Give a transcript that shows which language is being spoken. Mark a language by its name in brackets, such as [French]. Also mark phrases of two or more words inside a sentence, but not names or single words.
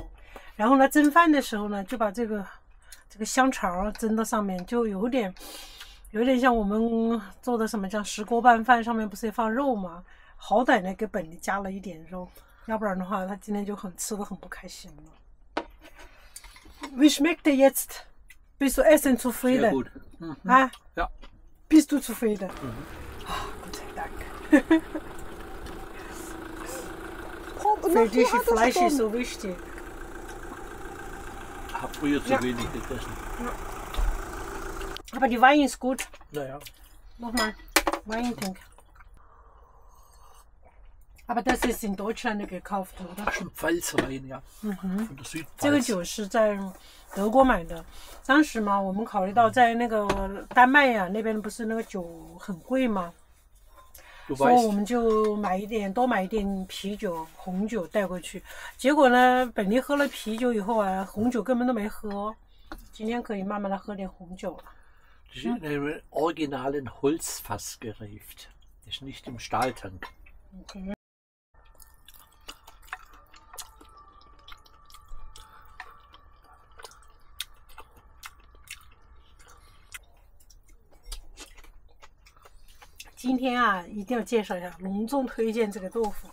[Chinese] 然后呢蒸饭的时候呢就把这个香肠蒸到上面，就有点像我们做的什么叫石锅拌饭，上面不是也放肉吗？好歹呢给本尼加了一点肉，要不然的话他今天就吃得很不开心了。 [German] Wie schmeckt dir jetzt? Bist du Essen zufrieden? Sehr gut. Ah? Ja. Bist du zufrieden? Gott sei Dank. Für dich Fleisch ist so wichtig. Ich habe früher zu wenig gegessen. Aber die Wein ist gut. Naja. Nochmal Wein trinken. Aber das ist in Deutschland gekauft, oder? Ach, schon Pfalzwein, ja. Von der Südpfalz. [Chinese] 这个酒是在德国买的。当时嘛，我们考虑到在那个丹麦呀那边不是那个酒很贵吗？所以我们就多买一点啤酒、红酒带回去。结果呢，本尼喝了啤酒以后啊，红酒根本都没喝。今天可以慢慢的喝点红酒了。 [German] Das ist in einem originalen Holzfass gereift. Das ist nicht im Stahltank. Okay. [Chinese] 今天啊，一定要介绍一下，隆重推荐这个豆腐。